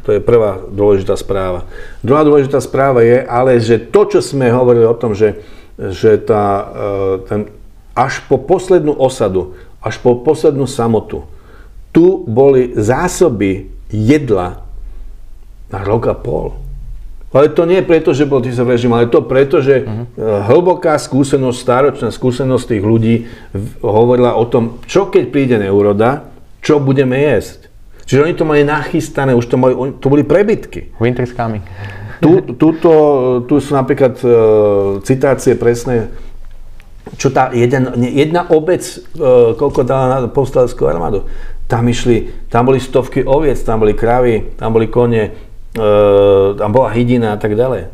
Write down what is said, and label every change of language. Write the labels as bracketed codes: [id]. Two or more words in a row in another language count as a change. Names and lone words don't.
[sk] To je prvá dôležitá správa. Druhá dôležitá správa je ale, že to, čo sme hovorili o tom, že až po poslednú osadu, až po poslednú samotu, tu boli zásoby jedla na rok a pol. Ale to nie je preto, že bol Tisov režim, ale to preto, že hlboká skúsenosť, stáročná skúsenosť tých ľudí hovorila o tom, čo keď príde neúroda, čo budeme jesť. Čiže oni to mali nachystané, už to boli prebytky. [en] Winter is coming. [sk] Tu sú napríklad citácie presné, čo tá jedna obec, koľko dala na povstaleckú armádu. Tam boli stovky oviec, tam boli kravy, tam boli kone, tam bola hydina a tak ďalej.